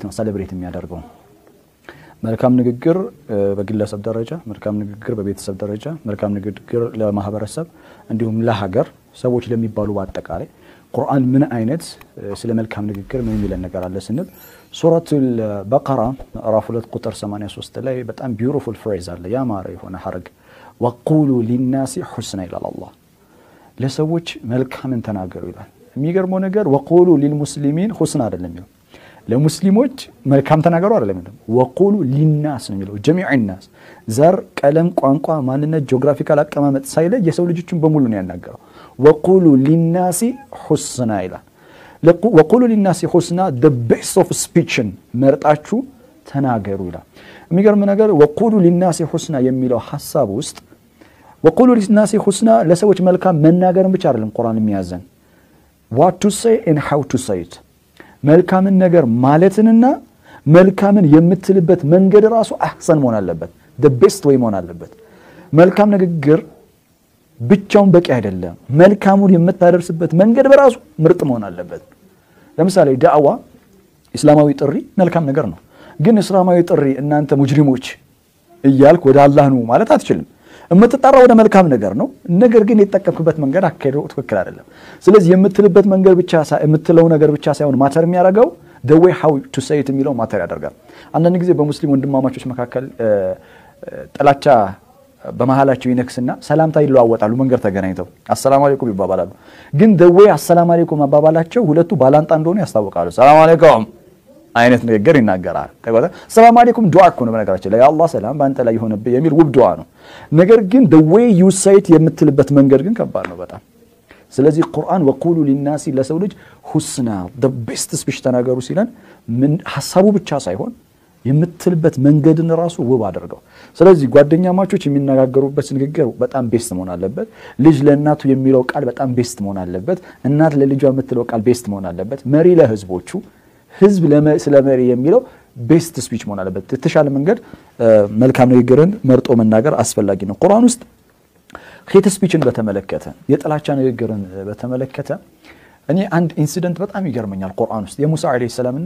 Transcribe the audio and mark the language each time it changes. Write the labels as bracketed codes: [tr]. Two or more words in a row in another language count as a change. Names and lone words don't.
[am] ነው ሰለብሬት የሚያደርገው መልካም ንግግር በግለሰብ ደረጃ መልካም ንግግር በቤተሰብ ደረጃ መልካም ንግግር ለማህበረሰብ እንዲሁም ለሀገር ሰዎች ለሚባሉ በአጠቃላይ ቁርአን ምን አይነት ስለ መልካም ንግግር ምን የሚለን ነገር አለ ስንል ሱረቱል በቀራ ምዕራፍ 2 ቁጥር 83 ላይ በጣም [en] beautiful phrase [am] አለ ያማረ የሆነ ሐረግ [ar] وقولوا للناس حسنا الى الله [am] ለሰዎች መልካምን ተናገሩ ይላል የሚገርመው ነገር [ar] وقولوا للمسلمين حسنا [am] አይደለም ይላል ለሙስሊሞች መልካም ተናገሩ አይደለም ይላል [ar] وقولوا للناس [am] ነው የሚለው [ar] جميع الناس [am] ዘር ቀለም ቋንቋ ማንነት ጂኦግራፊካል አቀማመጥ ሳይለይ የሰው ልጆችን በሙሉ ነው ያናገረው [ar] وقولوا للناس حسنا [am] ይላል [ar] وقولوا للناس [am] حسنا [en] the best of speech [am] መርጣችሁ ተናገሩ ይላል የሚገርም ነገር [ar] وقولوا للناس حسنا [am] የሚለው ሐሳብ ውስጥ [ar] وقولوا للناس حسنا [am] ለሰዎች መልካም መናገርን ብቻ አይደለም ቁርአን የሚያዘን [en] what to say and how to say it [am] መልካምን ነገር ማለትንና መልካምን የምትልበት መንገድ ራሱ አህሰን መሆን አለበት [en] the best way [am] መሆን አለበት መልካም ንግግር ብቻውን በቂ አይደለም መልካሙን የምታደርስበት መንገድ በራሱ ምርጥ መሆን አለበት ለምሳሌ ዳዕዋ እስላማዊ ጥሪ መልካም ነገር ነው ግን እስላማዊ ጥሪ እናንተ ሙጅሪሞች እያልክ ወደ አላህ ነው ማለት አትችልም እምትጣራው ወደ መልካም ነገር ነው ነገር ግን የተጠቀምክበት መንገድ አካሄደው ትክክል አይደለም ስለዚህ የምትልበት መንገድ ብቻ የምትለው ነገር ብቻ ሳይሆን ማተር የሚያደርገው [en] the way how to say it [am] የሚለው ማተር ያደርጋል አንዳንድ ጊዜ በሙስሊም ወንድማማቾች መካከል ጥላቻ በመሃላቸው ይነክስና ሰላምታ ይለዋወጣሉ መንገድ ተገናኝተው [ar] السلام عليكم [am] ይባባላሉ ግን [en] the way [ar] السلام عليكم [am] አባባላቸው ሁለቱ ባላንጣ እንደሆነ ያስታውቃሉ [ar] سلام عليكم [am] አይነት ነገር ይናገራል ከዛ [ar] سلام عليكم [am] ዱዓ እኮ ነው በነገራችን ላይ አላህ ሰላም ባንተ ላይ ይሁንብህ የሚል ውብ ዱዓ ነው ነገር ግን [en] the way you say it [am] የምትልበት መንገድ ግን ከባድ ነው በጣም ስለዚህ ቁርአን وقولوا للناس ለሰው ልጅ ሁስና [en] the best speech [am] ተናገሩ ሲለን ምን ሐሳቡ ብቻ ሳይሆን የምትልበት መንገድን ራሱ ውብ አድርገው ስለዚህ ጓደኛማቾች የሚነጋገሩበት ንግግር በጣም ቤስት መሆን አለበት ልጅ ለእናቱ የሚለው ቃል በጣም ቤስት መሆን አለበት እናት ለልጇ የምትለው ቃል ቤስት መሆን አለበት መሪ ለህዝቦቹ ህዝብ ስለመሪ የሚለው [en] best speech [am] መሆን አለበት የተሻለ መንገድ መልካም ንግግርን መርጦ መናገር አስፈላጊ ነው ቁርአን ውስጥ [en] hate speech [am] በተመለከተ የጥላቻ ንግግርን በተመለከተ እኔ አንድ ኢንሲደንት በጣም ይገርመኛል ቁርአን ውስጥ የሙሳ [ar] عليه السلام